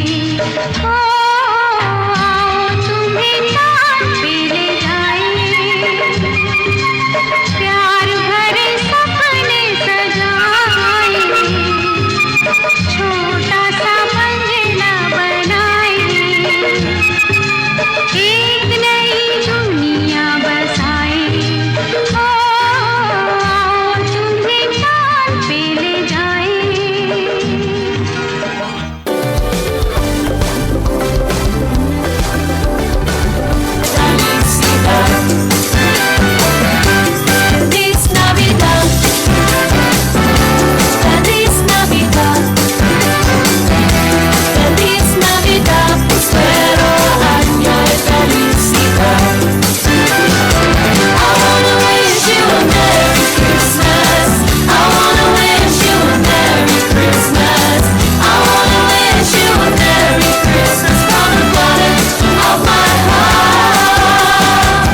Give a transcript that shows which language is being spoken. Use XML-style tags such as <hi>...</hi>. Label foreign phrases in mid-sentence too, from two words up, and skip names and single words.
<hi>ओ आओ तुम्हें चाँद पे ले जाएं, प्यार भरे सपने सजाएं, छोटा सा बंगला बनाएं, एक नई दुनिया बसाएं। ओ आओ तुम्हें चाँद पे ले जाएं।</hi> <es>Feliz Navidad, Feliz Navidad, Feliz Navidad, prospero año de felicidad.</es> <en>I wanna wish you a Merry Christmas. I wanna wish you a Merry Christmas. I wanna wish you a Merry Christmas from the bottom of my heart.</en>